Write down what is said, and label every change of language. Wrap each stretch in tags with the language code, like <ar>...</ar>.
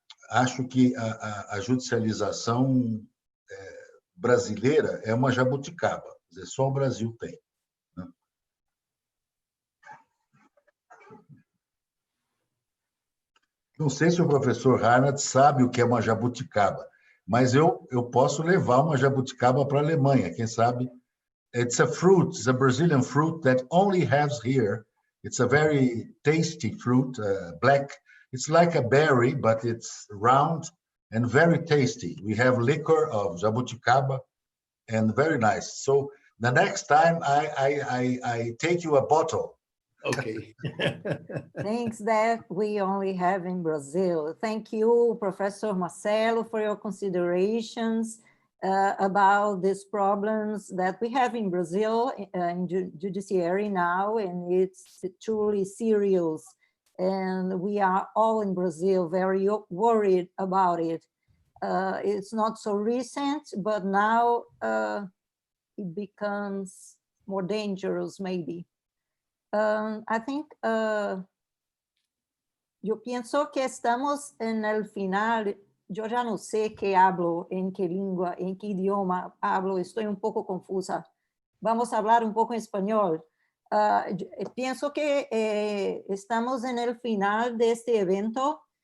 <pt>Acho que a judicialização brasileira é uma jabuticaba, quer dizer, só o Brasil tem, né? Não sei se o professor Arnold sabe o que é uma jabuticaba, mas eu posso levar uma jabuticaba para a Alemanha, quem sabe.</pt> <en>It's a fruit, it's a Brazilian fruit that only has here. It's a very tasty fruit, black. It's like a berry, but it's round and very tasty. We have liquor of jabuticaba and very nice. So the next time I take you a bottle. Okay. Things that we only have in Brazil. Thank you, Professor Marcelo, for your considerations about these problems that we have in Brazil, in judiciary now, and it's truly serious. And we are all in Brazil very worried about it. It's not so recent, but now it becomes more dangerous, maybe. I think,</en> <es>yo pienso que estamos en el final. Yo ya no sé qué hablo, en qué lengua, en qué idioma hablo, estoy un poco confusa. Vamos a hablar un poco en español. Pienso que estamos en el final de este evento.</es>